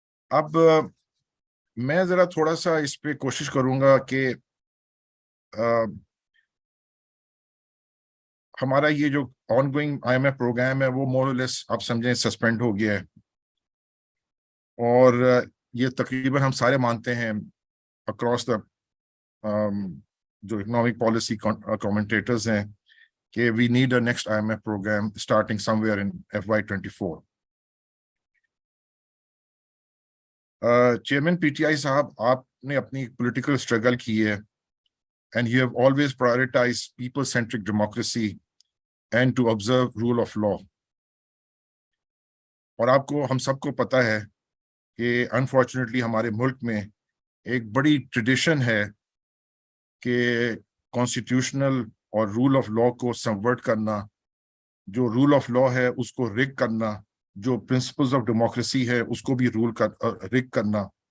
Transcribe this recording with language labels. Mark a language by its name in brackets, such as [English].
[Urdu] اب میں ذرا تھوڑا سا اس پہ کوشش کروں گا کہ ہمارا یہ جو آن گوئنگ IMF پروگرام ہے وہ [English] more or less [Urdu] آپ سمجھیں سسپینڈ ہو گیا ہے، اور یہ تقریباً ہم سارے مانتے ہیں [English] across the [Urdu] جو اکنامک پالیسی کامنٹیٹرز ہیں کہ [English] We need a next IMF program starting somewhere in FY24. [Urdu] Chairman PTI صاحب، آپ نے اپنی پولیٹیکل اسٹرگل کی ہے [English] and you have always prioritized people-centric democracy and to observe rule of law. [Urdu] اور آپ کو ہم سب کو پتہ ہے کہ انفارچونیٹلی ہمارے ملک میں ایک بڑی ٹریڈیشن ہے کہ کانسٹیٹیوشنل اور رول آف لا کو سبورٹ کرنا، جو رول آف لا ہے اس کو رگ کرنا، جو پرنسپلز آف ڈیموکریسی ہے اس کو بھی رگ کرنا.